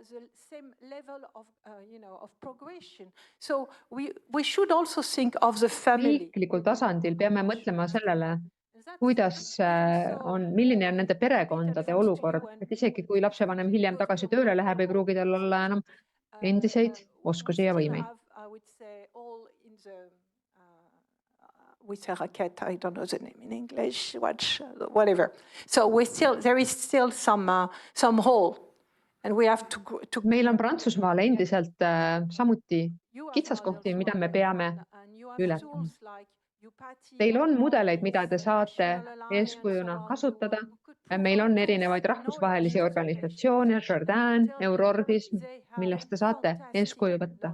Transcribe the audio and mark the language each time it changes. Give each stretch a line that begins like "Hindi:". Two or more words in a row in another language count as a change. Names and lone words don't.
Estonian: Riiklikul tasandil peame mõtlema sellele, milline on nende perekondade olukord, et isegi kui lapsevanem hiljem tagasi tööle läheb, ei pruugi tal olla enam endiseid oskusi ja võimeid.
English: With a racket, I don't know the name in English, whatever. So there is still some hole, and we have to.
Estonian: Meil on Prantsusmaal endiselt samuti kitsaskohti, mida me peame ületama. Teil on mudeleid, mida te saate eeskujuna kasutada. Meil on erinevaid rahvusvahelisi organisatsioone, Jardin, Eurordism, millest te saate eeskuju võtta.